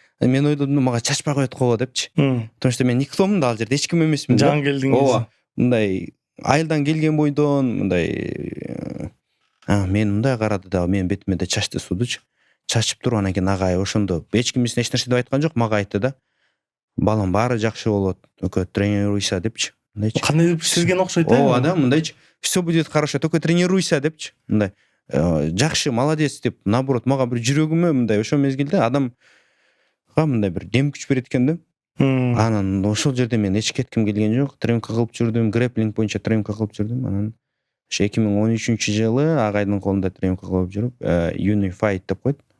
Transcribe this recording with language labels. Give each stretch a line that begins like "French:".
Kyrgyz: Мен ойлодум, мага чачпай коет го деп.
Russian: Потому что
Kyrgyz: мен никтомун да ал жерде, эч ким эмесмин да. Жаңы келдиңиз. Ооба. Мындай айылдан келген бойдон, мындай мен мындай карады да, менин бетиме да чачты суудучу. Чачып туруп, анан кийин агай ошондо эч ким эч нерсе деп айткан жок, мага айтты да. Балам, баары жакшы болот,
Russian: только тренируйся
Kyrgyz: депчи. Мындайчы. Кандай сезген окшойт да? Ооба да, мындайчы.
Russian: Все будет хорошо, только тренируйся
Kyrgyz: депчи. Мындай жакшы, молодец деп, наоборот, мага бир жүрөгүмө мындай ошол мезгилде адамга мындай бир дем күч берет экен да. Анан ошол жерде мен эч кетким келген жок. Тренировка кылып жүрдүм, грэплинг боюнча тренировка кылып жүрдүм. Анан ошо 2013-жылы агайдын колунда тренировка кылып жүрүп, Unify деп коет.